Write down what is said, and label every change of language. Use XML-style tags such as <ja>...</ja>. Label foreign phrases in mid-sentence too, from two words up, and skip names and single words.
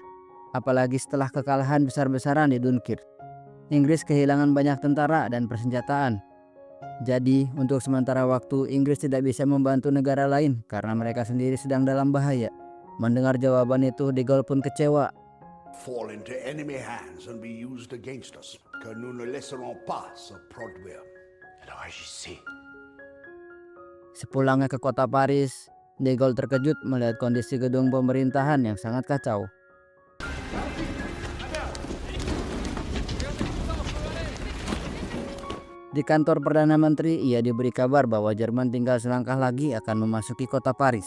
<id>Apalagi setelah kekalahan besar-besaran di Dunkirk. Inggris kehilangan banyak tentara dan persenjataan. Jadi, untuk sementara waktu, Inggris tidak bisa membantu negara lain karena mereka sendiri sedang dalam bahaya. Mendengar jawaban itu, De Gaulle pun kecewa.</id> <en>Fall into enemy hands and be used against us,</en> <fr>que nous ne laisserons pas se produire. Alors agissez.</fr> <id>Sepulangnya ke kota Paris, De Gaulle terkejut melihat kondisi gedung pemerintahan yang sangat kacau. Di kantor Perdana Menteri, ia diberi kabar bahwa Jerman tinggal selangkah lagi akan memasuki kota Paris.</id>